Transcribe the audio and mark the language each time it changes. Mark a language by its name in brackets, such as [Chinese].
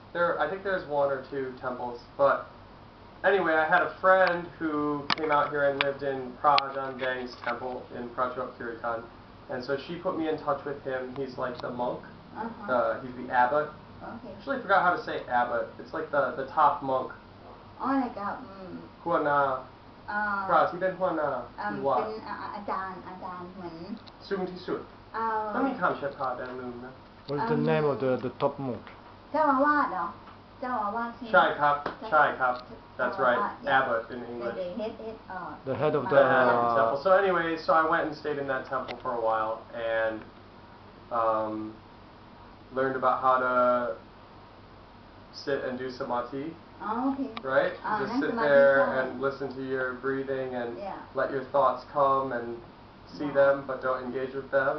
[English] I think there's 1 or 2 temples, but anyway, I had a friend who came out here and lived in Prajan Dang's temple in Prachuap Khiri Khan, and so she put me in touch with him. He's like the monk. He's the abbot. Okay. Actually, I forgot how to say abbot. It's like the top monk. Oh, like [Thai] หัวหน้าพระที่เป็นหัวหน้าที่ว่า เป็นอาจารย์เหมือน สูงที่สุดต้องมีคำเฉพาะแต่ลืมนะ [English] What is the name of the top monk? [Thai] เจ้าอาวาสเหรอเจ้าอาวาส ใช่ครับ [English] That's right. Abbot in English. The head of The head of the temple. So anyway, so I went and stayed in that temple for a while and learned about how to sit and do samadhi. Okay. Right? Just sit there and listen to your breathing and let your thoughts come and see them but don't engage with them.